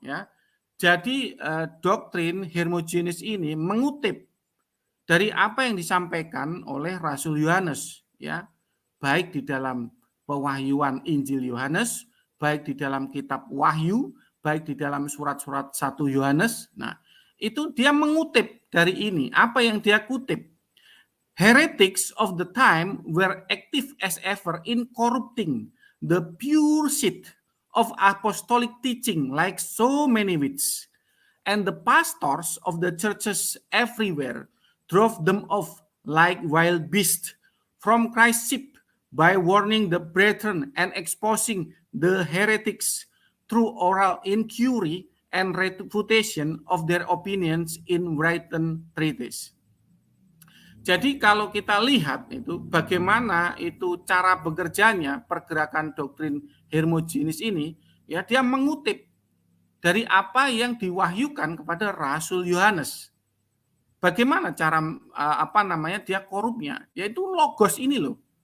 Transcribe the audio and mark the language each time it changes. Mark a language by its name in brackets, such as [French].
[Indonesian] Ya, jadi doktrin Hermogenes ini mengutip dari apa yang disampaikan oleh Rasul Yohanes, ya, baik di dalam pewahyuan Injil Yohanes, baik di dalam kitab Wahyu, baik di dalam surat-surat 1 Yohanes. Nah, itu dia mengutip dari ini. Apa yang dia kutip? [English] Heretics of the time were active as ever in corrupting the pure seed of apostolic teaching like so many weeds. And the pastors of the churches everywhere drove them off like wild beasts from Christ's sheep by warning the brethren and exposing the heretics through oral inquiry and refutation of their opinions in written treatise. [Indonesian] Jadi kalau kita lihat itu bagaimana itu cara bekerjanya pergerakan doktrin Hermogenes ini, ya dia mengutip dari apa yang diwahyukan kepada Rasul Yohanes. Bagaimana cara dia korupnya? Yaitu logos ini loh.